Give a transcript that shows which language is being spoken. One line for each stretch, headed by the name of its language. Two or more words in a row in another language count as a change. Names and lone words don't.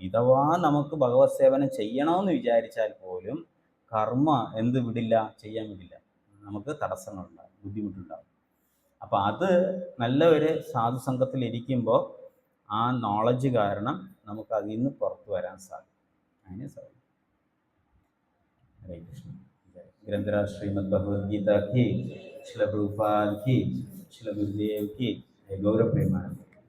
Malayalam: ഇഥവാ നമുക്ക് ഭഗവത് സേവനം ചെയ്യണമെന്ന് വിചാരിച്ചാൽ പോലും കർമ്മ ചെയ്യാൻ വിടില്ല, നമുക്ക് തടസ്സങ്ങളുണ്ടാകും, ബുദ്ധിമുട്ടുണ്ടാകും. അപ്പോൾ അത് നല്ല ഒരു സാധുസംഘത്തിൽ ഇരിക്കുമ്പോൾ ആ നോളജ് കാരണം നമുക്ക് അതിൽ നിന്ന് പുറത്തു വരാൻ സാധിക്കും. അങ്ങനെ സാധിക്കും. ഹരേ കൃഷ്ണ.
Hindi: ഗ്രന്ഥരാജ് ശ്രീമദ് ഭഗവത്ഗീത की, श्रील प्रभुपाद की, श्रील गुरुदेव की, गौरव प्रेमानंद।